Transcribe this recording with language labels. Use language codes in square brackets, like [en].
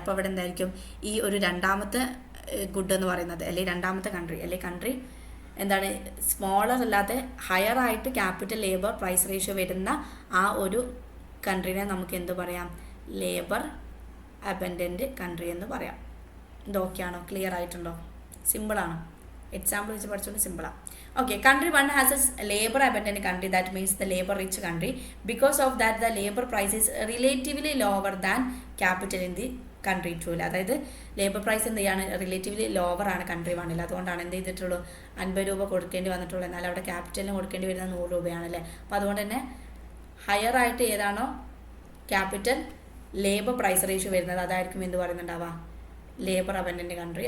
[ml] അപ്പോൾ അവിടെ എന്തായിരിക്കും, ഈ ഒരു രണ്ടാമത്തെ ഗുഡ് എന്ന് പറയുന്നത് അല്ലെങ്കിൽ രണ്ടാമത്തെ കൺട്രി അല്ലെങ്കിൽ കൺട്രി എന്താണ്, സ്മോളർ അല്ലാതെ ഹയർ ആയിട്ട് ക്യാപിറ്റൽ ലേബർ പ്രൈസ് റേഷ്യോ വരുന്ന ആ ഒരു കൺട്രീനെ നമുക്ക് എന്ത് പറയാം, ലേബർ അബൻഡൻറ്റ് കൺട്രി എന്ന് പറയാം. ഇത് ഓക്കെ ആണോ, ക്ലിയർ ആയിട്ടുണ്ടോ, സിമ്പിളാണോ, എക്സാമ്പിൾ വെച്ച് പഠിച്ചുകൊണ്ട് സിമ്പിളാണ്. [en] Okay, country 1 has a labor abundant country, that means the labor rich country. Because of that, the labor price is relatively lower than capital in the country 2. [ml] അതായത് labour price എന്ത് ചെയ്യാണ്, relatively lower ആണ് country 1. അതുകൊണ്ടാണ് എന്ത് ചെയ്തിട്ടുള്ളൂ, 50 രൂപ കൊടുക്കേണ്ടി വന്നിട്ടുള്ളൂ. എന്നാൽ അവിടെ ക്യാപിറ്റലിന് കൊടുക്കേണ്ടി വരുന്നത് 100 രൂപയാണല്ലേ. അപ്പോൾ അതുകൊണ്ട് തന്നെ ഹയർ ആയിട്ട് ഏതാണോ ക്യാപിറ്റൽ ലേബർ പ്രൈസ് റേഷ്യോ വരുന്നത് അതായിരിക്കും എന്ത് പറയുന്നുണ്ടാവുക, ലേബർ അബൻഡൻറ്റ് കൺട്രി.